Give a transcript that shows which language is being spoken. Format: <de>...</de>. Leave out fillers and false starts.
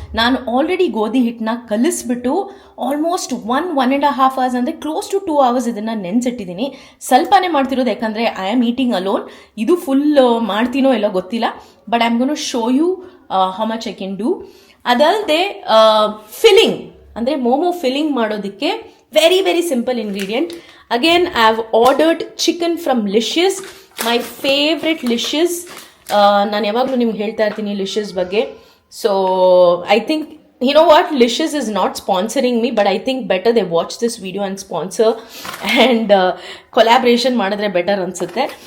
<kn>ನಾನು ಆಲ್ರೆಡಿ ಗೋಧಿ ಹಿಟ್ಟನ್ನ ಕಲಿಸ್ಬಿಟ್ಟು ಆಲ್ಮೋಸ್ಟ್ 1.5 ಅವರ್ಸ್ ಅಂದರೆ ಕ್ಲೋಸ್ ಟು 2 ಅವರ್ಸ್ ಇದನ್ನು ನೆನೆಸಿಟ್ಟಿದ್ದೀನಿ. ಸ್ವಲ್ಪನೇ ಮಾಡ್ತಿರೋದು, ಯಾಕಂದರೆ</kn> <en>I am eating alone.</en> <kn>ಇದು ಫುಲ್ ಮಾಡ್ತೀನೋ ಎಲ್ಲೋ ಗೊತ್ತಿಲ್ಲ,</kn> <en>But I am gonna show you how much I can do.</en> <kn>ಅದಲ್ಲದೆ ಫಿಲ್ಲಿಂಗ್ ಅಂದರೆ ಮೋಮೋ ಫಿಲ್ಲಿಂಗ್ ಮಾಡೋದಕ್ಕೆ</kn> <en>Very, very simple ingredient. Again, I have ordered chicken from Licious, my favorite Licious.</en> <kn>ನಾನು ಯಾವಾಗಲೂ ನಿಮ್ಗೆ ಹೇಳ್ತಾ ಇರ್ತೀನಿ ಲಿಷಸ್ ಬಗ್ಗೆ.</kn> <en>so I think you know what, Licious is not sponsoring me, but I think better they watch this video and sponsor and collaboration</en> <kn>ಮಾಡಿದ್ರೆ better ಅನ್ಸುತ್ತೆ.</kn>